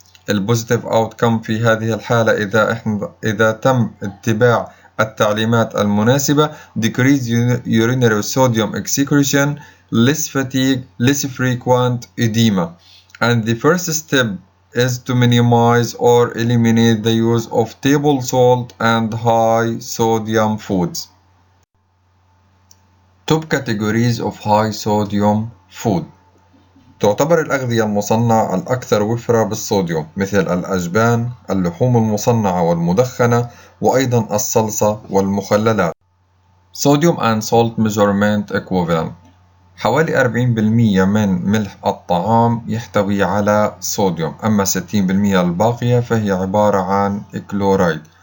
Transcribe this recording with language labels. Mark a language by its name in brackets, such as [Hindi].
[Arabic] البوزيتيف اوتكم في هذه الحالة إذا تم اتباع التعليمات المناسبة: [English] decrease urinary sodium excretion, less fatigue, less frequent edema. And the first step is to minimize or eliminate the use of table salt and high sodium foods. Top categories of high sodium food. [Arabic] تعتبر الأغذية المصنعة الأكثر وفرة بالصوديوم مثل الأجبان، اللحوم المصنعة والمدخنة، وأيضا الصلصة والمخللات. [English] Sodium and salt measurement equivalent. [Arabic] حوالي 40% من ملح الطعام يحتوي على صوديوم، أما 60% الباقية فهي عبارة عن كلورايد.